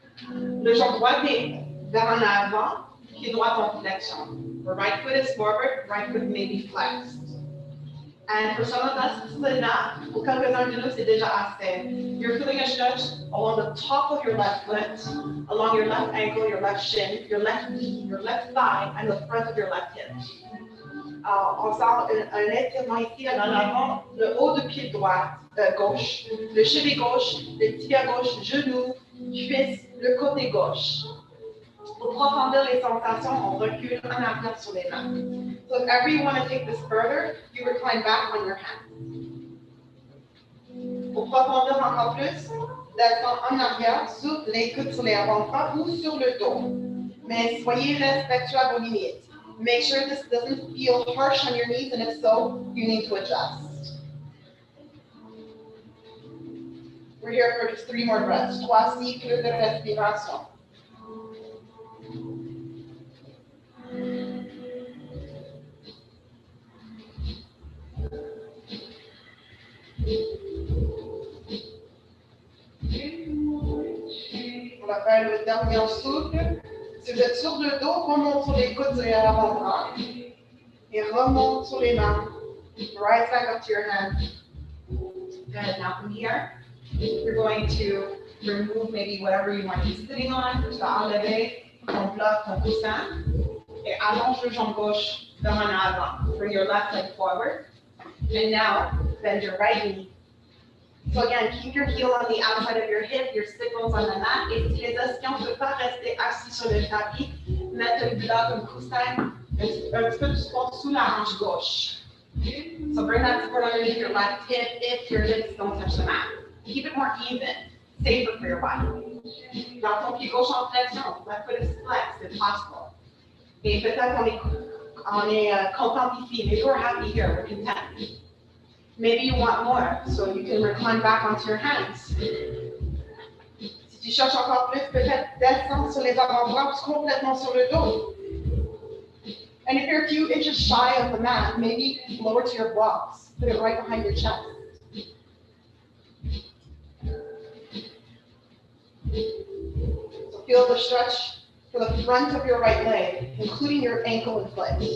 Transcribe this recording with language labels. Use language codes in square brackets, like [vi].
[fr] Le jambe droite est vers en avant, pied droit en flexion. [en] The right foot is forward, right foot may be flexed. And for some of us, this is enough. [fr] Pour quelques-uns de nous, c'est déjà assez. [en] You're feeling a stretch along the top of your left foot, along your left ankle, your left shin, your left knee, your left thigh, and the front of your left hip. [fr] On sent un étirement ici dans l'avant, le haut du pied droit, gauche, le cheville gauche, le tibia gauche, genou, cuisse, le côté gauche. Pour profondir les sensations, on recule en arrière sur les mains. [en] So if ever you want to take this further, you recline back on your hand. [fr] Pour profondir encore plus, descend en arrière, sur les coudes sur les avant-bras ou sur le dos. Mais soyez respectueux à vos limites. [en] Make sure this doesn't feel harsh on your knees, and if so, you need to adjust. We're here for just 3 more breaths. [fr] 3 cycles de respiration. On va faire le dernier souffle. Si vous êtes sur le dos, remonte sur les coudes et l'avant-bras. Et remonte sur les mains. [en] Right back up to your hand. Good. Now from here, you're going to remove maybe whatever you might be sitting on. [fr] Tu vas enlever ton bloc, ton coussin. Et allonge le jambe gauche vers en avant. [en] Bring your left leg forward. And now, bend your right knee. So again, keep your heel on the outside of your hip, your signals on the mat. [fr] Et si les ischions ne peuvent pas rester assis sur le tapis, mettre un bloc, un coussin, un petit peu de support sous la hanche gauche. [en] So bring that support underneath your left hip if your hips don't touch the mat. Keep it more even, safer for your body. [fr] Dans ton pied gauche en flexion, [en] left foot is flexed if possible. [fr] Et peut-être on est content ici. [en] Maybe we're happy here, we're content. Maybe you want more, so you can recline back onto your hands. [fr] Si tu cherches encore plus, peut-être descendre sur les avant-bras complètement sur le dos. [en] And if you're a few inches shy of the mat, maybe lower to your blocks. Put it right behind your chest. So feel the stretch for the front of your right leg, including your ankle and foot.